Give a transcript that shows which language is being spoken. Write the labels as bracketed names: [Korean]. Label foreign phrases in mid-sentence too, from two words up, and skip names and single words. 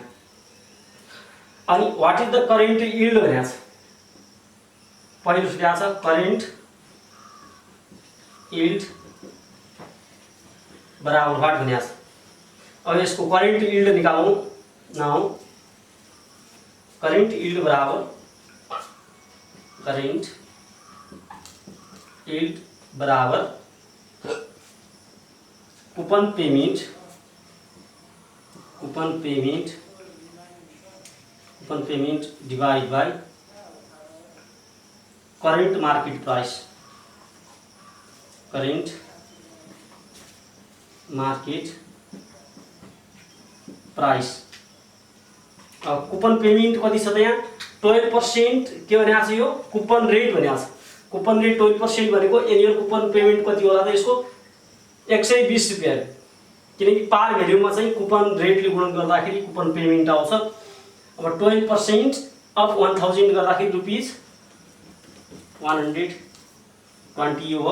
[Nepali] अनि [English] what is the current yield [Nepali] भनेको छ। पहिलो सोधेको छ [English] current yield [Nepali] बराबर व्हाट भनेको छ। अब यसको [English] current yield [Nepali] निकालौँ। [English] now current yield बराबर coupon payment divide by current market price. [Nepali] अब [English] coupon payment [Nepali] कति छ त यहाँ 12% के भनेको छ, यो [English] coupon rate [Nepali] भनेको छ। [English] coupon rate [Nepali] 12% भनेको [English] annual coupon payment [Nepali] कति होला त यसको 120 रुपैयाँ, किनकि [English] par valueमा [Nepali] चाहिँ [English] coupon rateले [Nepali] गुणन गर्दाखेरि [English] coupon payment [Nepali] आउँछ। अब 12% अफ 1000 गर्दाखेरि रुपीज 120 हो।